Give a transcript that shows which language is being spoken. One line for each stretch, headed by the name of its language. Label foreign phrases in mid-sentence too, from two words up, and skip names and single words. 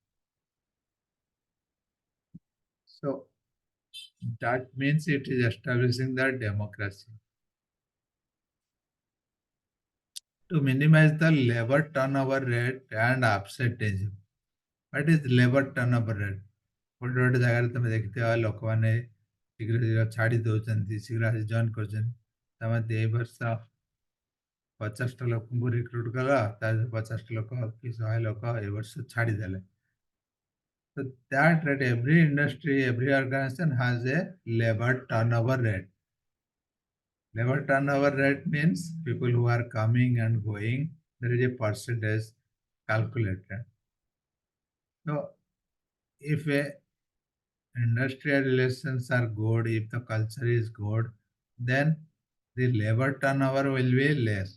English: So that means it is establishing the democracy. To minimize the labor turnover rate and absenteeism. What is labor turnover rate?
Odia: ଗୋଟେ ଗୋଟେ ଜାଗାରେ ତମେ ଦେଖିଥିବ ଲୋକମାନେ ଶୀଘ୍ର ଶୀଘ୍ର ଛାଡ଼ି ଦେଉଛନ୍ତି, ଶୀଘ୍ର ଆସି ଜଏନ୍ କରୁଛନ୍ତି. ତମେ ଏଇ ବର୍ଷ 50ଟା ଲୋକଙ୍କୁ ରିକ୍ରୁଟ୍ କଲ, ତା ଦେହରେ 50ଟା ଲୋକ କି 100 ଲୋକ ଏ ବର୍ଷ ଛାଡ଼ିଦେଲେ.
English: So that rate, every industry, every organization has a labor turnover rate. Labor turnover rate means people who are coming and going, there is a percentage calculated. So if a industrial relations are good, if the culture is good, then the labor turnover will be less.